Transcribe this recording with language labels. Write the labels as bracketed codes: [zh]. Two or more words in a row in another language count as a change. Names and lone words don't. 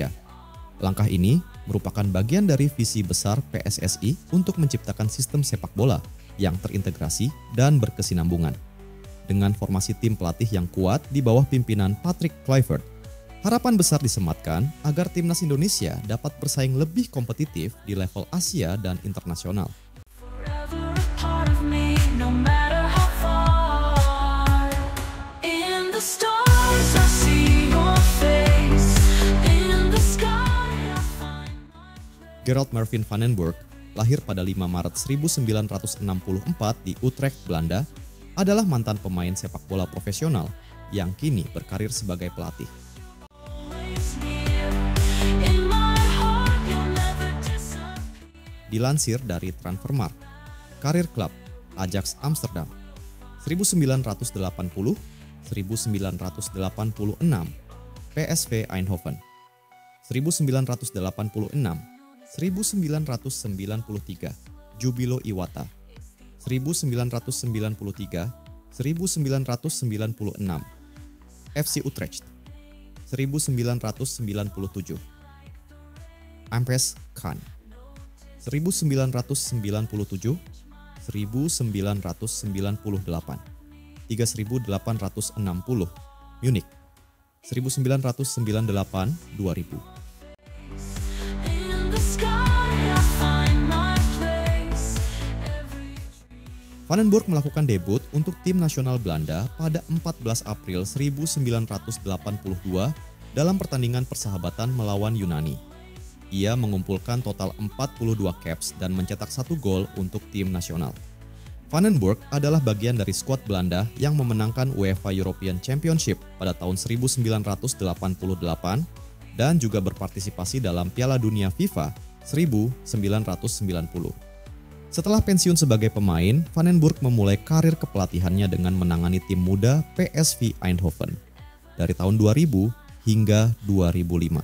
[id] Langkah ini merupakan bagian dari visi besar PSSI untuk menciptakan sistem sepak bola yang terintegrasi dan berkesinambungan. Dengan formasi tim pelatih yang kuat di bawah pimpinan Patrick Kluivert, harapan besar disematkan agar Timnas Indonesia dapat bersaing lebih kompetitif di level Asia dan internasional. [en] Forever a part of me, no matter how far. In the stars, I see your face. In the sky, I find my... [id] Gerald Mervin Van den Burg, lahir pada 5 Maret 1964 di Utrecht, Belanda, adalah mantan pemain sepak bola profesional yang kini berkarir sebagai pelatih. [en] always near. In my heart, you'll never disappear. [id] Dilansir dari Transfermarkt, karir klub Ajax Amsterdam 1980, 1986, PSV Eindhoven 1986, 1993, Jubilo Iwata 1993, 1996, FC Utrecht 1997, Ampes Khan 1997, 1998, 3860, Munich 1998, 2000. [en] In the sky, I find my place. [id] Van den Burg melakukan debut untuk tim nasional Belanda pada 14 April 1982 dalam pertandingan persahabatan melawan Yunani. Ia mengumpulkan total 42 caps dan mencetak 1 gol untuk tim nasional. Van den Burg adalah bagian dari skuad Belanda yang memenangkan UEFA European Championship pada tahun 1988 dan juga berpartisipasi dalam Piala Dunia FIFA 1990. Setelah pensiun sebagai pemain, Van den Burg memulai karir kepelatihannya dengan menangani tim muda PSV Eindhoven dari tahun 2000 hingga 2005.